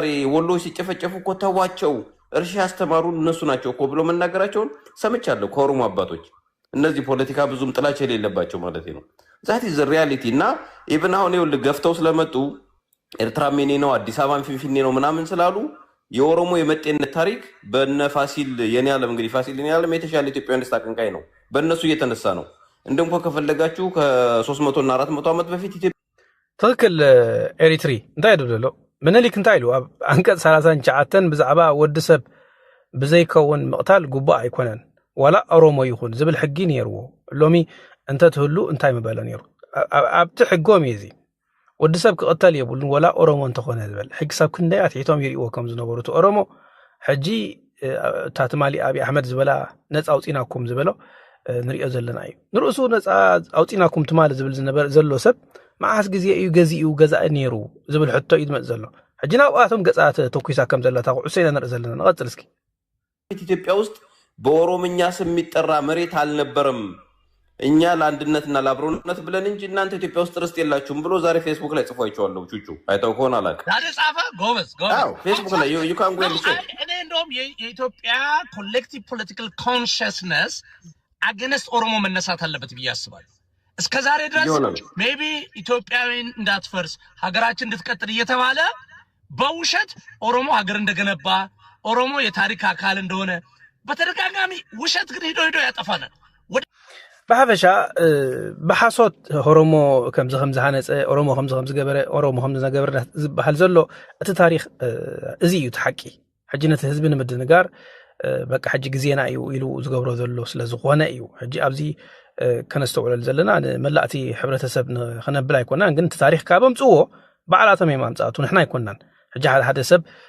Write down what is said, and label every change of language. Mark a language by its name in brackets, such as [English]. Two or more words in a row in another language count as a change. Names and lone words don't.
[Amharic] ወሎ ሲጨፈጨፉ እኮ ተዋቸው እርሻ ያስተማሩን እነሱ ናቸው እኮ ብሎ መናገራቸውን ሰምቻለሁ ከኦሮሞ አባቶች። እነዚህ ፖለቲካ ብዙም ጥላቻ የሌለባቸው ማለት ነው። [English] that is reality። [Amharic] እና ኢቭን አሁን ይኸውልህ ገፍተው ስለመጡ ኤርትራ ሜኔ ነው አዲስ አበባን ፊንፊኔ ነው ምናምን ስላሉ የኦሮሞ የመጤነት ታሪክ በነ ፋሲል የኔ ዓለም እንግዲህ ፋሲል የኔ ዓለም የተሻለ ኢትዮጵያዊነት አቀንቃኝ ነው። በእነሱ እየተነሳ ነው። እንደም ከፈለጋችሁ ከ300 እና 400 ዓመት በፊት [Tigrinya] ትክክል ኤሪትሪ እንታይ ደሎ ምኒልክ እንታይ ኢሉ ኣብ አንቀጽ 39 ብዛዕባ ወዲ ሰብ ብዘይከውን ምቕታል ጉባእ ኣይኮነን ዋላ ኦሮሞ ይኹን ዝብል ሕጊ ነይርዎ። ሎሚ እንተ ትህሉ እንታይ ምበለ ነይሩ ኣብቲ ሕጎም እዩ እዚ ወዲ ሰብ ክቕተል የብሉን ወላ ኦሮሞ እንተኾነ ዝብል ሕጊ ሰብ ክንደይ ኣትሒቶም ይርእዎ ከም ዝነበሩ እቲ ኦሮሞ ሕጂ ታትማሊ ኣብይ ኣሕመድ ዝበላ ነፃ ኣውፂናኩም ዝበሎ ንሪኦ ዘለና እዩ። ንርእሱ ነፃ ኣውፂናኩም ትማል ዝብል ዝነበረ ዘሎ ሰብ መዓስ ግዜ እዩ ገዚኡ ገዛእ ነይሩ ዝብል ሕቶ እዩ ዝመጽእ ዘሎ። ሕጂ ናብኣቶም ገጻት ተኩሳ ከም ዘላ ታቁዑሰይና ንርኢ ዘለና። ንቐጽል እስኪ። [Amharic] ኢትዮጵያ ውስጥ በኦሮምኛ ስም የሚጠራ መሬት አልነበረም። እኛ ለአንድነትና ለአብሮነት ብለን እንጂ እናንተ ኢትዮጵያ ውስጥ ርስት የላችሁም ብሎ ዛሬ ፌስቡክ ላይ ጽፎ አይቼዋለሁ። ቹቹ አይተው ከሆነ አላውቅም። ዛሬ ጻፈ። ጎበዝ ፌስቡክ ላይ [English] you can go and check። [Amharic] እኔ እንደውም የኢትዮጵያ [English] collective political consciousness against [Amharic] ኦሮሞ መነሳት አለበት ብዬ አስባለሁ። እስከ ዛሬ ድረስ ሜቢ ኢትዮጵያዊን እንዳትፈርስ ሀገራችን እንድትቀጥል እየተባለ በውሸት ኦሮሞ ሀገር እንደገነባ ኦሮሞ የታሪክ አካል እንደሆነ በተደጋጋሚ ውሸት ግን ሄዶ ያጠፋናል። [Tigrinya] ብሓፈሻ ብሓሶት ኦሮሞ ከምዚ ሃነፀ ኦሮሞ ከምዚ ገበረ ኦሮሞ ከምዚ ነገበረ ዝበሃል ዘሎ እቲ ታሪክ እዚ እዩ ተሓቂ። ሕጂ ነቲ ህዝቢ ንምድንጋር በቃ ሕጂ ግዜና እዩ ኢሉ ዝገብሮ ዘሎ ስለዝኾነ እዩ ሕጂ ኣብዚ ከነስተውዕለል ዘለና ንመላእቲ ሕብረተሰብ ክነብል ኣይኮናን። ግን እቲ ታሪክ ካብ ኣምፅዎ በዓላቶም እዮም ኣምፃቱ ንሕና ኣይኮናን። ሕጂ ሓደ ሰብ